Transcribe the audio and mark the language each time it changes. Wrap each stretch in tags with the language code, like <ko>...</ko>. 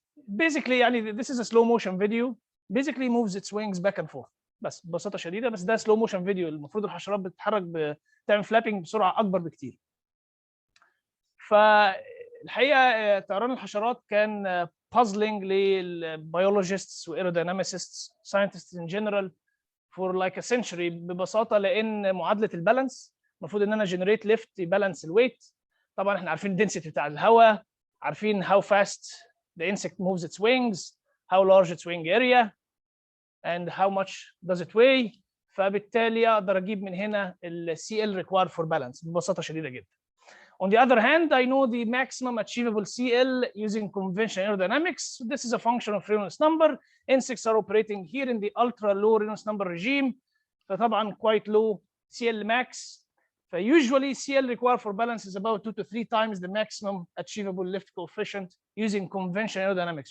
<en>Basically يعني this is a slow motion video. Basically moves its wings back and forth.</en> <ar>بس ببساطة شديدة، بس ده slow motion video. المفروض الحشرات بتتحرك بتعمل فلابنج بسرعة أكبر بكتير. فالحقيقة طيران الحشرات كان puzzling للبيولوجيستس وايروديناميسيستس</ar> <en>scientists in general for like a century.</en> <ar>ببساطة لأن معادلة البالانس المفروض إن أنا generate lift يبالانس الويت. طبعا احنا عارفين الدنسيتي بتاع الهواء، عارفين</ar> <en>how fast the insect moves its wings, how large its wing area, and how much does it weigh.</en> <ar>فبالتالي اقدر اجيب من هنا ال CL required for balance ببساطه شديده جدا.</ar> <en>On the other hand, I know the maximum achievable CL using conventional aerodynamics. This is a function of Reynolds number. Insects are operating here in the ultra low Reynolds number regime. فطبعا quite low CL max. Usually CL required for balance is about 2 to 3 times the maximum achievable lift coefficient using conventional aerodynamics.</en>